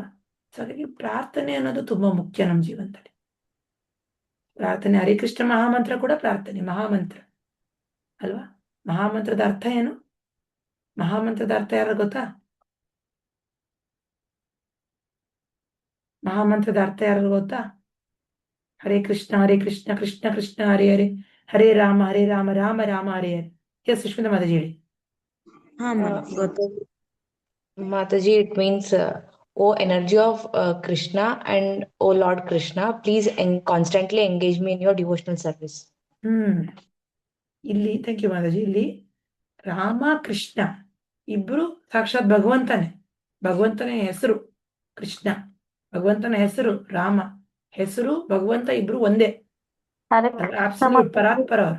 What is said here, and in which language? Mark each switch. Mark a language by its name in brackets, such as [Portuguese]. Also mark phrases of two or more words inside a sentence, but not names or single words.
[Kannada] ಸೊ ಹಾಗಾಗಿ ಪ್ರಾರ್ಥನೆ ಅನ್ನೋದು ತುಂಬಾ ಮುಖ್ಯ ನಮ್ಮ ಜೀವನದಲ್ಲಿ. ಪ್ರಾರ್ಥನೆ, ಹರೇ ಕೃಷ್ಣ ಮಹಾಮಂತ್ರ ಕೂಡ ಪ್ರಾರ್ಥನೆ, ಮಹಾಮಂತ್ರ ಅಲ್ವಾ. ಮಹಾಮಂತ್ರದ ಅರ್ಥ ಏನು? ಮಹಾಮಂತ್ರದ ಅರ್ಥ ಯಾರು ಗೊತ್ತಾ? ಮಹಾಮಂತ್ರದ ಅರ್ಥ ಯಾರು ಗೊತ್ತಾ? [Sanskrit] ಹರೇ ಕೃಷ್ಣ ಕೃಷ್ಣ ಕೃಷ್ಣ ಹರೇ ಹರೇ, ಹರೇ ರಾಮ ರಾಮ ರಾಮ ಹರೇ ಹರೇ. [Kannada] ಎಸ್ ಸುಷ್ಮಿತಾ ಮಾತಾಜಿ ಹೇಳಿ. [English] Mataji, it means, O energy of Krishna and O Lord Krishna, please constantly engage me in your devotional service. [Kannada] ಇಲ್ಲಿ [English] thank you [Kannada] ಮಾತಾಜಿ. ಇಲ್ಲಿ ರಾಮ ಕೃಷ್ಣ ಇಬ್ರು ಸಾಕ್ಷಾತ್ ಭಗವಂತನ ಹೆಸರು ಕೃಷ್ಣ, ಭಗವಂತನ ಹೆಸರು ರಾಮ, ಹೆಸರು ಭಗವಂತ, ಇಬ್ರು ಒಂದೇ, ಅಬ್ಸಲ್ಯೂಟ್ ಪರಾತ್ಪರ ಅವರು.